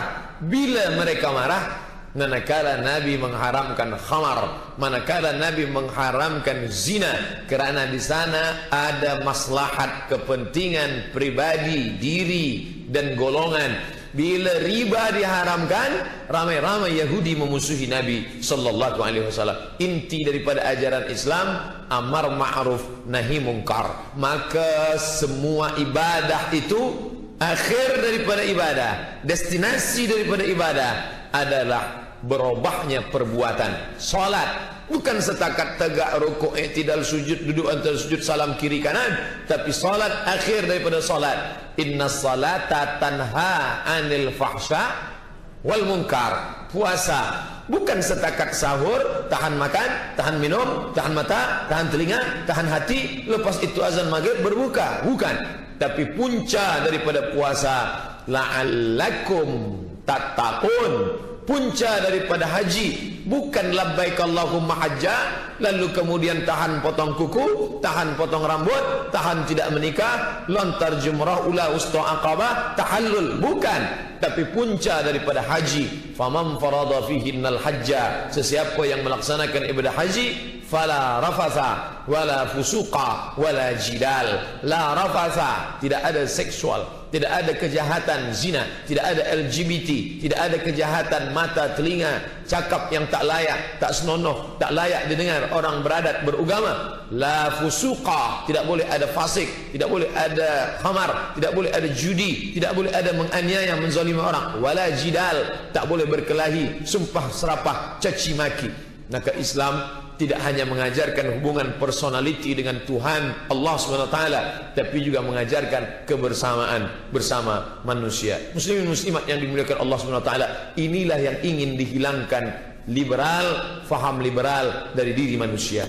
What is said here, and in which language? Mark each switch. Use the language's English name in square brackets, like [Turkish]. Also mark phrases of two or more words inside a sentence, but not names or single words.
[Malay] Bila mereka marah, manakala Nabi mengharamkan khamar, manakala Nabi mengharamkan zina, kerana di sana ada maslahat kepentingan pribadi, diri dan golongan. Bila riba diharamkan, ramai-ramai Yahudi memusuhi Nabi [Arabic] صلى الله عليه وسلم. [Malay] Inti daripada ajaran Islam [Arabic] أمر معروف نهي منكر. [Malay] Maka semua ibadah itu, akhir daripada ibadah, destinasi daripada ibadah adalah berubahnya perbuatan. Salat bukan setakat tegak, rukuk, i'tidal, sujud, duduk antara sujud, salam kiri kanan, tapi salat akhir daripada salat. [Arabic] إن الصلاة تنهى عن الفحشاء والمنكر. [Malay] Puasa bukan setakat sahur, tahan makan, tahan minum, tahan mata, tahan telinga, tahan hati, lepas itu azan maghrib berbuka. Bukan. Tapi punca daripada puasa, [Arabic] لعلكم تتقون. [Malay] Punca daripada haji bukan [Arabic] لبيك اللهم حجا, [Malay] lalu kemudian tahan potong kuku, tahan potong rambut, tahan tidak menikah, lontar jumrah, ula usta aqabah, tahallul. Bukan. Tapi punca daripada haji, [Arabic] فمن فرض فيهن الحج, [Malay] sesiapa yang melaksanakan ibadah haji, [Arabic] فلا رفث ولا فسوق ولا جدال. لا رفث, [Malay] tidak ada seksual, tidak ada kejahatan zina, tidak ada LGBT, tidak ada kejahatan mata, telinga, cakap yang tak layak, tak senonoh, tak layak didengar orang beradat beragama. [Arabic] لا فسوق, [Malay] tidak boleh ada fasik, tidak boleh ada khamar, tidak boleh ada judi, tidak boleh ada menganiaya, menzalimi orang. [Arabic] ولا جدال, [Malay] tak boleh berkelahi, sumpah serapah, caci maki. Maka Islam tidak hanya mengajarkan hubungan personality dengan Tuhan Allah SWT, tapi juga mengajarkan kebersamaan bersama manusia. Muslimin muslimat yang dimuliakan Allah SWT, inilah yang ingin dihilangkan liberal, faham liberal dari diri manusia.